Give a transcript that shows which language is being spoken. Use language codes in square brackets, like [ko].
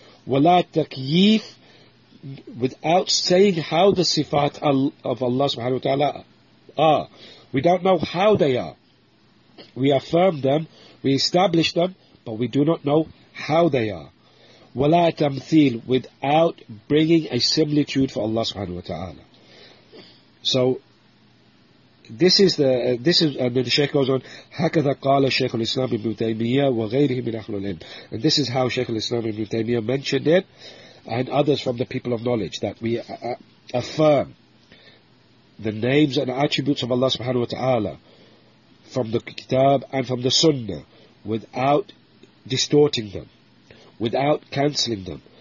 [ar] وَلَا تَكْيِيفُ, [en] without saying how the sifat of Allah subhanahu wa ta'ala are. We don't know how they are. We affirm them, we establish them, but we do not know how they are. [ar] وَلَا تَمْثِيلُ, [en] without bringing a similitude for Allah subhanahu wa ta'ala. So, the Shaykh goes on, [ar] هَكَذَا قَالَ شَيْخُ الْإِسْلَامِ بِبْنُ تَيْمِيَّةِ وَغَيْرِهِ مِنْ أَخْلُ الْإِلْمِ. [en] And this is how Shaykh al-Islam ibn Taymiyyah mentioned it, and others from the people of knowledge, that we affirm the names and attributes of Allah subhanahu wa ta'ala from the Kitab and from the Sunnah, without distorting them, without cancelling them,